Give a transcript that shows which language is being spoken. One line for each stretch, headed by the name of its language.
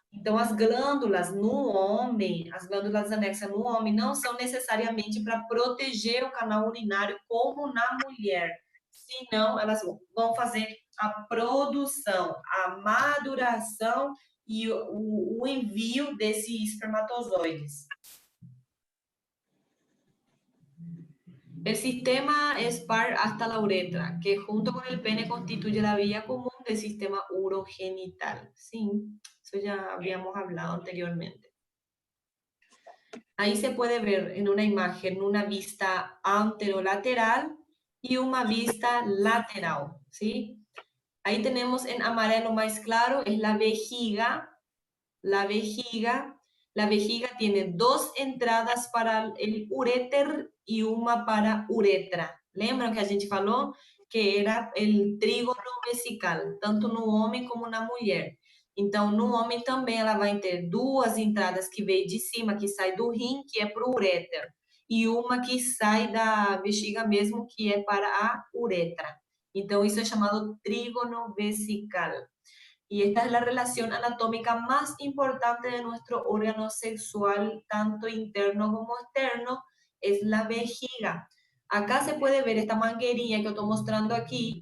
Portuguese: Então, as glândulas no homem, as glândulas anexas no homem não são necessariamente para proteger o canal urinário como na mulher, senão elas vão fazer a produção, a maduração e o envio desses espermatozoides.
Spanish: El sistema es par hasta la uretra, que junto con el pene constituye la vía común del sistema urogenital. Sí, eso ya habíamos hablado anteriormente. Ahí se puede ver en una imagen una vista anterolateral y una vista lateral, ¿sí? Ahí tenemos en amarelo más claro, es la vejiga. La vejiga tiene dos entradas para el uréter
Portuguese: e uma
Spanish: para uretra.
Portuguese: Lembram que a gente falou que era o trígono vesical, tanto no homem como na mulher. Então, no homem também ela vai ter duas entradas que vem de cima, que sai do rim, que é para o uréter, e uma que sai da bexiga mesmo, que é para a uretra. Então, isso é chamado trígono vesical.
Spanish: Y esta es la relación anatómica más importante de nuestro órgano sexual, tanto interno como externo, es la vejiga. Acá se puede ver esta manguerilla que estoy mostrando aquí.